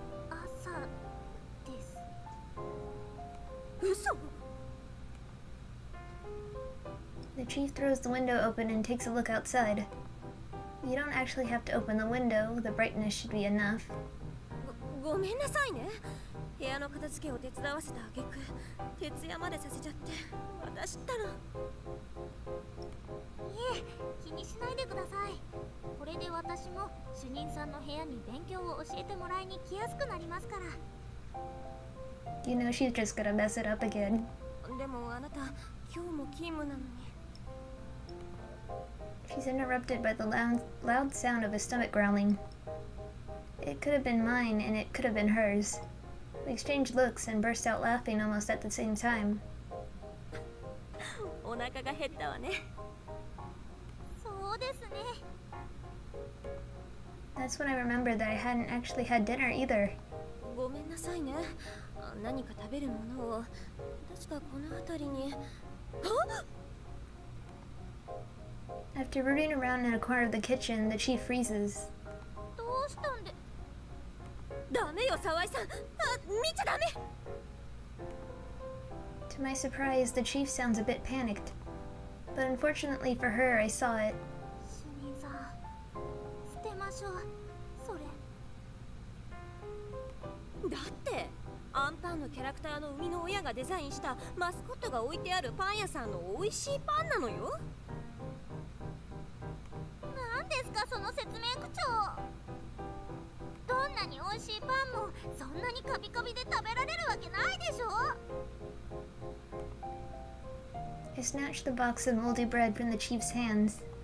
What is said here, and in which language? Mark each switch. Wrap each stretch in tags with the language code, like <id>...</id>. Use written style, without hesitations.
<ja>朝です。嘘。</ja> <en>The chief throws the window open and takes a look outside. You don't actually have to open the window, the brightness should be enough.</en> <ja>ごめんなさいね。部屋の片付けを手伝わせた挙句徹夜までさせちゃって。私ったら。いえ、気にしないでください。これで私も主任さんの部屋に勉強を教えてもらいに来やすくなりますから。</ja> <en>You know she's just gonna mess it up again.</en> <ja>でもあなた今日も勤務なのに。</ja> <en>She's interrupted by the loud sound of a stomach growling. It could have been mine and it could have been hers. We exchanged looks and burst out laughing almost at the same time.</en> <ja>お腹が減ったわね。そうですね。</ja> <en>That's when I remembered that I hadn't actually had dinner either.</en> <ja>ごめんなさいね。何か食べるものを確かこの辺りに。</ja> <en>After rooting around in a corner of the kitchen, the chief freezes.</en> <ja>どうしたんで。ダメよ沢井さん。見ちゃダメ。</ja> <en>To my surprise, the chief sounds a bit panicked. But unfortunately for her, I saw it.</en> <ja>主任さん、捨てましょう。それ。だってアンパンのキャラクターの生みの親がデザインしたマスコットが置いてあるパン屋さんの美味しいパンなのよ。何ですかその説明口調。どんなに美味しいパンもそんなにカビカビで食べられるわけないでしょ。</ja> <en>I snatched the box of moldy bread from the chief's hands.</en>